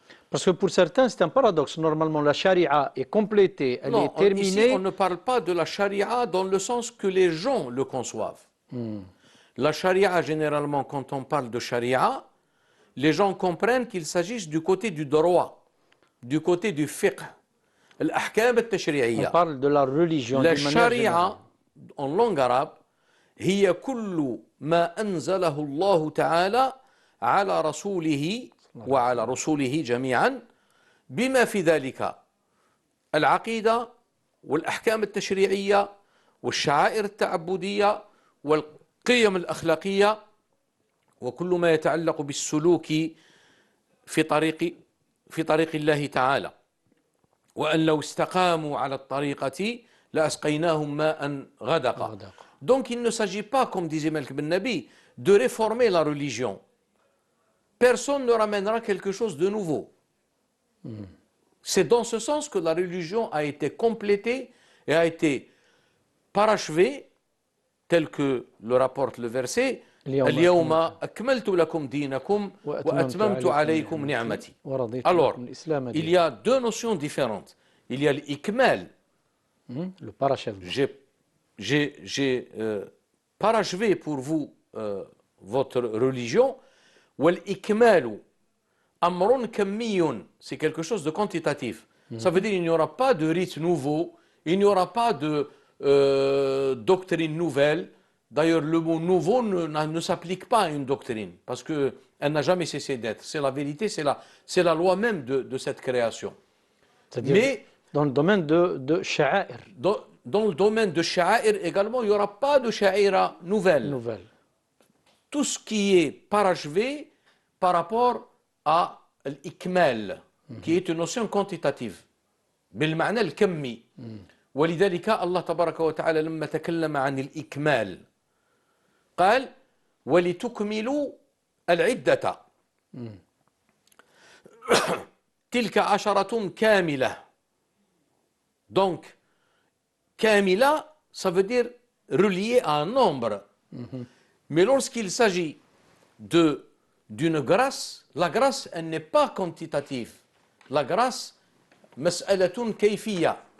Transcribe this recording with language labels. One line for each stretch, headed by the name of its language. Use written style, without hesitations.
French: Parce que pour certains, c'est un paradoxe. Normalement, la charia est complétée, elle est terminée. Ici, on ne parle pas de la charia dans le sens que les gens le conçoivent. La charia, généralement, quand on parle de charia, les gens comprennent qu'il s'agisse du côté du droit, du côté du fiqh. On parle de la religion. La charia, en langue arabe,
Arabic: هي كل ما أنزله الله تعالى على رسوله وعلى رسوله جميعا بما في ذلك العقيدة والأحكام التشريعية والشعائر التعبدية والقيم الأخلاقية وكل ما يتعلق بالسلوك في طريق الله تعالى. وأن لو استقاموا على الطريقة لأسقيناهم ماء غدقا.
French: Donc il ne s'agit pas, comme disait Malik Ben Nabi, de réformer la religion. Personne ne ramènera quelque chose de nouveau. C'est dans ce sens que la religion a été complétée et a été parachevée, tel que le rapporte le verset.
Arabic: اليوم أكملت لكم دينكم وأتممت عليكم نعمتي.
French: Alors, il y a deux notions différentes. Il y a l'ikmal. Le parachèvement. J'ai parachevé pour vous votre religion.
Arabic: Wal-ikmalu amrun kammiyun,
French: c'est quelque chose de quantitatif. Ça veut dire qu'il n'y aura pas de rite nouveau, il n'y aura pas de doctrine nouvelle. D'ailleurs, le mot nouveau ne s'applique pas à une doctrine, parce qu'elle n'a jamais cessé d'être. C'est la vérité, c'est la loi même de cette création. Mais dans le domaine de sha'air. Dans le domaine de sha'air également, il n'y aura pas de sha'ira nouvelle. Tout ce qui est parachevé par rapport à l'ikmal, qui est une notion quantitative.
Arabic: بالمعنى الكمي. ولذلك الله تبارك وتعالى لما تكلم عن الإكمال قال ولتكملوا العدة تلك عشرة كاملة.
French: Donc kamila, ça veut dire relié à un nombre. Mais lorsqu'il s'agit d'une grâce, la grâce, elle n'est pas quantitative. La grâce,
Arabic: مسألة كيفية.